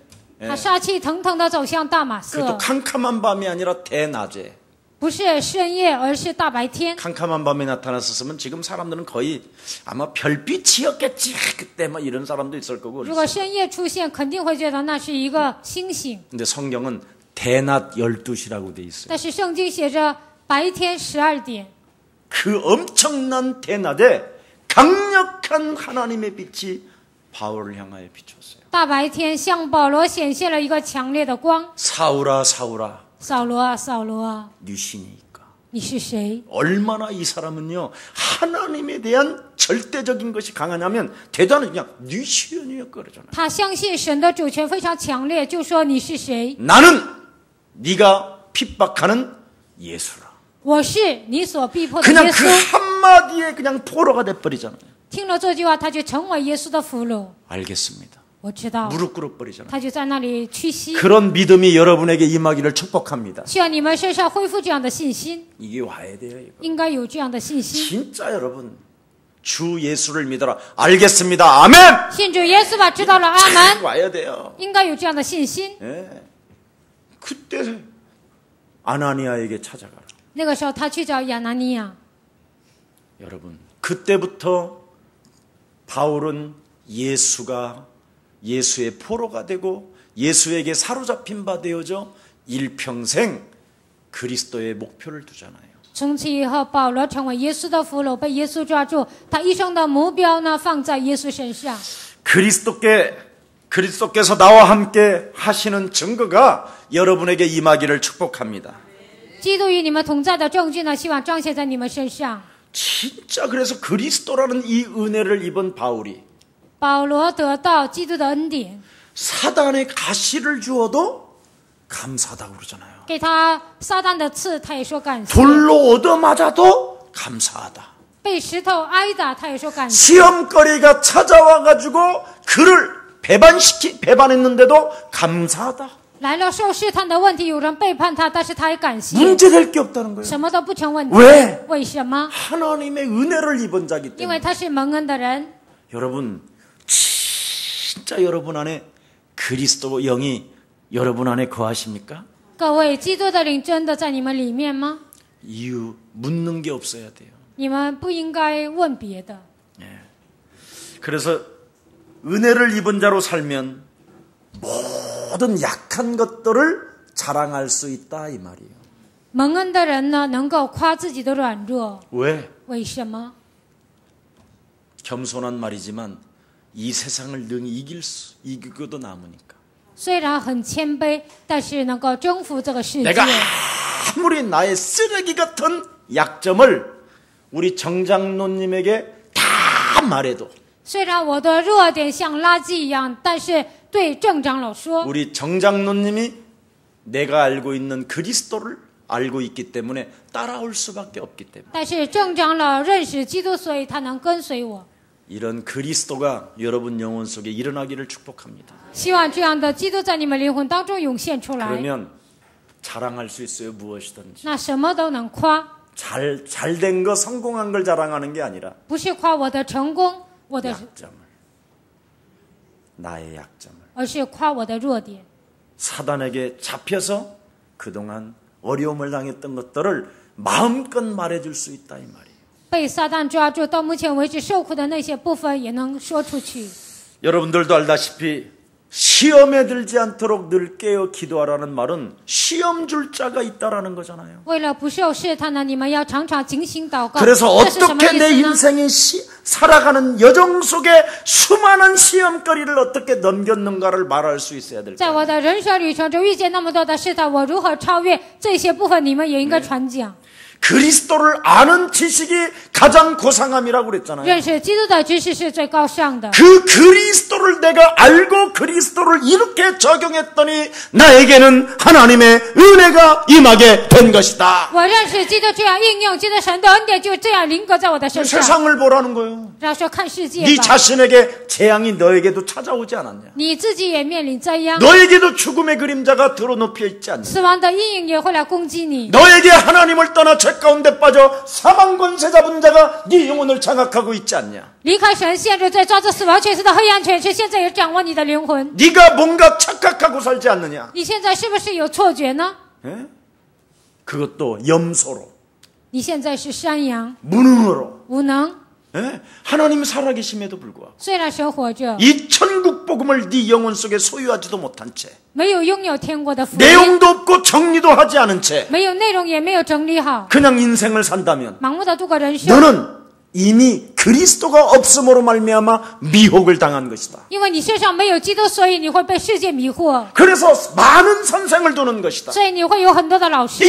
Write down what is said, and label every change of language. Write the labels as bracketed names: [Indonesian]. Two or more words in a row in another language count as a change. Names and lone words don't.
[Chinese] 他杀气腾腾的走向大马 [Korean] 그것도 [Chinese] 色， [Korean] 캄캄한 밤이 아니라 대낮에 [Chinese] 不是深夜，而是大白天。 [Korean] 캄캄한 밤에 나타났었으면 지금 사람들은 거의 아마 별빛이었겠지 그때 뭐 이런 사람도 있을 거고 [Chinese] 如果深夜出现，肯定会觉得那是一个星星。 [Korean] 근데 성경은 대낮 12시라고 돼 있어요. [Chinese] 但是圣经写着白天12点， [Korean] 그 엄청난 대낮에 강력한 하나님의 빛이 바울을 향하여 비쳤어요. [Chinese] 大白天向保罗显现了一个强烈的光。 [Korean] 사울아 사울아 [Chinese] 扫罗啊，扫罗啊， [Korean] 네 신이니까. [Chinese] 你是谁？ [Korean] 얼마나 이 사람은요 하나님에 대한 절대적인 것이 강하냐면 대단히 그냥 네 신이야 그러잖아요. [Chinese] 他相信神的主权非常强烈，就说你是谁？ [Korean] 나는 네가 핍박하는 예수라. [Chinese] 我是你所逼迫的 [Korean] 그냥 [Chinese] 耶 [Korean] 그 [Chinese] 稣。 [Korean] 한마디에 그냥 포로가 돼버리잖아요. [Chinese] 听了这句话，他就成为耶稣的俘虏。 [Korean] 알겠습니다. [Chinese] 我知道， [Korean] 무릎 꿇어버리잖아요. [Chinese] 他就在那里屈膝。 [Korean] 그런 믿음이 여러분에게 임하기를 축복합니다. [Chinese] 希望你们身上恢复这样的信心， [Korean] 이게 와야 돼요. 이거. [Chinese] 应该有这样的信心。 [Korean] 진짜 여러분 주 예수를 믿어라. 알겠습니다. 아멘. [Chinese] 信主耶稣吧，知道了，阿门。 [Korean] 와야 돼요. [Chinese] 应该有这样的信心。 [Korean] 예. 그때 아나니아에게 찾아가라. [Chinese] 那个时候，他去找亚拿尼亚。 [Korean] 여러분 그때부터 바울은 예수의 포로가 되고 예수에게 사로잡힌 바 되어져 일평생 그리스도의 목표를 두잖아요. [Chinese] 从此以后，保罗成为耶稣的俘虏，被耶稣抓住。他一生的目标呢，放在耶稣身上。 [Korean] 그리스도께서 나와 함께 하시는 증거가 여러분에게 임하기를 축복합니다. [Chinese] 基督与你们同在的证据呢，希望彰显在你们身上。 [Korean] 진짜 그래서 그리스도라는 이 은혜를 입은 바울이 [Chinese] 保罗得到基督的恩典， [Korean] 사단의 가시를 주어도 감사하다고 그러잖아요. [Chinese] 给他撒旦的刺，他也说感谢； [Korean] 돌로 얻어맞아도 감사하다. [Chinese] 被石头挨打，他也说感谢； [Korean] 시험거리가 찾아와가지고 그를 배반했는데도 감사하다. [Chinese] 来了受试探的问题，有人背叛他，但是他也感谢， [Korean] 문제될 게 없다는 거예요. [Chinese] 什么都不成问题。 [Korean] 왜? [Chinese] 为什么？ [Korean] 하나님의 은혜를 입은 자기 [Chinese] 因为 [Korean] 때문에. [Chinese] 他是蒙恩的人。 [Korean] 여러분 진짜 여러분 안에 그리스도 영이 여러분 안에 거하십니까? [Chinese] 各位，基督的灵真的在你们里面吗？ [Korean] 이유 묻는 게 없어야 돼요. [Chinese] 你们不应该问别的。 [Korean] 그래서 은혜를 입은 자로 살면 모든 약한 것들을 자랑할 수 있다 이 말이에요. [Chinese] 蒙恩的人呢，能够夸自己的软弱。 [Korean] 왜? [Chinese] 为什么？ [Korean] 겸손한 말이지만 이 세상을 능히 이기고도 남으니까. [Chinese] 虽然很谦卑，但是能够征服这个世界。 [Korean] 내가 아무리 나의 쓰레기 같은 약점을 우리 정장로님에게 다 말해도 [Chinese] 虽然我的弱点像垃圾一样，但是对郑长老说， [Korean] 우리 정장로님이 내가 알고 있는 그리스도를 알고 있기 때문에 따라올 수밖에 없기 때문에 [Chinese] 但是郑长老认识基督，所以他能跟随我。 [Korean] 이런 그리스도가 여러분 영혼 속에 일어나기를 축복합니다. [Chinese] 希望这样的基督在你们灵魂当中涌现出来， [Korean] 그러면 자랑할 수 있어요. 무엇이든지. [Chinese] 那什么都能夸， [Korean] 잘된 거 성공한 걸 자랑하는 게 아니라 [Chinese] 不是夸我的成功，我的， [Korean] 약점을. 나의 약점을. [Chinese] 而是夸我的弱点。 [Korean] 사단에게 잡혀서 그동안 어려움을 당했던 것들을 마음껏 말해줄 수 있다 이 말이에요. [Chinese] 被撒旦抓住，到目前为止受苦的那些部分也能说出去。 [Korean] 여러분들도 알다시피 시험에 들지 않도록 늘 깨어 기도하라는 말은 시험 줄 자가 있다라는 거잖아요. [Chinese] 为了不受试探呢，你们要常常警醒祷告。 [Korean] 그래서 [Chinese] 这是什么 [Korean] 어떻게 내 [Chinese] 意思呢？ [Korean] 인생이 살아가는 여정 속에 수많은 시험거리를 어떻게 넘겼는가를 말할 수 있어야 될 [Chinese] 在 [Korean] 거예요. [Chinese] 我的人生旅程中遇见那么多的试探，我如何超越这些部分？你们也应该传讲。 [Korean] 그리스도를 아는 지식이 가장 고상함이라고 그랬잖아요. [Chinese] 认识基督的知识是最高尚的。 [Korean] 그 그리스도를 내가 알고 그리스도를 이렇게 적용했더니 나에게는 하나님의 은혜가 임하게 된 것이다. [Chinese] 我认识基督，这样应用基督神的恩典，就这样临格在我的身上。 [Korean] 세상을 보라는 거예요. [Chinese] 然后说看世界 [Korean] 네 [Chinese] 吧， [Korean] 자신에게 재앙이 너에게도 찾아오지 않았냐? [Chinese] 你自己也面临灾殃， [Korean] 너에게도 죽음의 그림자가 드러눕혀 있지 않냐? [Chinese] 死亡的阴影也会来攻击你。 [Korean] 너에게 하나님을 떠나 죄 가운데 빠져 사망 권세 잡은 자가 네 영혼을 장악하고 있지 않냐? [Chinese] 离开神，陷入罪，抓着死亡权势的黑暗权势，现在也掌握你的灵魂。 [Korean] 네가 뭔가 착각하고 살지 않느냐? [Chinese] 你现在是不是有错觉呢？ [Korean] 예? 그것도 염소로 [Chinese] 你现在是山羊， [Korean] 무능으로 [Chinese] 无能。 [Korean] 예? 하나님 살아계심에도 불구하고 [Chinese] 虽然神活着， [Korean] 이 천국 복음을 네 영혼 속에 소유하지도 못한 채 [Chinese] 没有拥有天国的福音， [Korean] 내용도 없고 정리도 하지 않은 채 [Chinese] 没有内容，也没有整理好， [Korean] 그냥 인생을 산다면 [Chinese] 盲目的度过人生。 [Korean] 너는 이미 그리스도가 없음으로 말미암아 미혹을 당한 것이다. [Chinese] 因为你身上没有基督，所以你会被世界迷惑， [Korean] 그래서 많은 선생을 두는 것이다. [Chinese] 所以你会有很多的老师，